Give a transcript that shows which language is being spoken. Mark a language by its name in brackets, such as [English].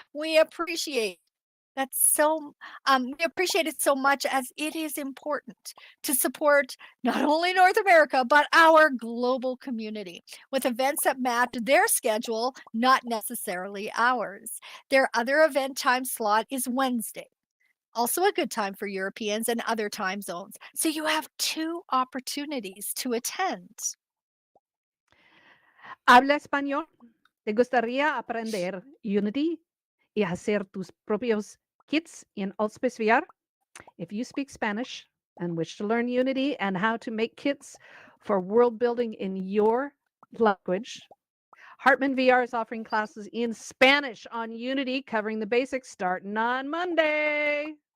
[English] We appreciate we appreciate it so much, as it is important to support not only North America, but our global community with events that match their schedule, not necessarily ours. Their other event time slot is Wednesday, also a good time for Europeans and other time zones. So you have 2 opportunities to attend. [Spanish] ¿Habla español? ¿Te gustaría aprender Unity y hacer tus propios kits in AltSpace VR? [English] If you speak Spanish and wish to learn Unity and how to make kits for world building in your language, Hartman VR is offering classes in Spanish on Unity, covering the basics starting on Monday.